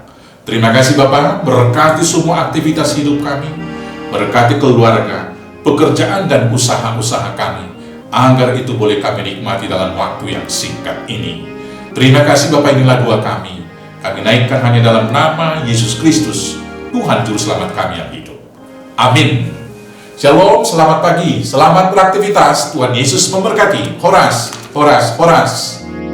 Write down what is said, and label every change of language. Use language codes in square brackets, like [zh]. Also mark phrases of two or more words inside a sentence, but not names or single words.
[id] Terima kasih Bapa, berkati semua aktivitas hidup kami, berkati keluarga, pekerjaan dan usaha-usaha kami, agar itu boleh kami nikmati dalam waktu yang singkat ini. Terima kasih Bapa, inilah doa kami. Kami naikkan hanya dalam nama Yesus Kristus, Tuhan Juru Selamat kami yang hidup. Amin. Shalom, selamat pagi, selamat beraktivitas. Tuhan Yesus memberkati. Horas, horas, horas.